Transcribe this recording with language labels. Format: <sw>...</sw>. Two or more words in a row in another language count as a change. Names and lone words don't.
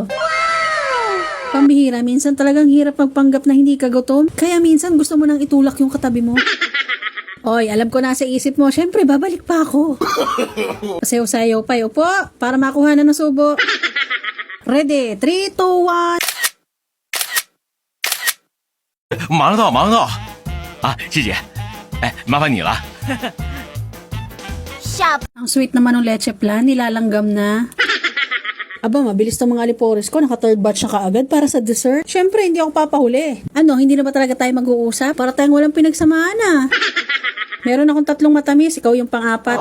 <tl>Pambihira, minsan talagang hirap magpanggap na hindi ka gutom. Kaya minsan gusto mo nang itulak yung katabi mo. Oy, alam ko na sa isip mo, syempre babalik pa ako. Sayo-sayo pa, upo, para makuha na ng subo. Ready, 3, 2, 1.</tl> <zh>忙到啊，谢姐，哎，麻烦你了。</zh> <tl>Ang sweet naman ng leche plan, nilalanggam na. Aba, mabilis tong mga alipores ko, naka</tl> <en>third batch</en> <tl>na kaagad para sa dessert. Syempre, hindi ako papahuli. Ano, hindi na ba talaga tayo mag-uusap? Para tayong walang pinagsamaan Meron akong 3 matamis, ikaw yung pang-4.</tl>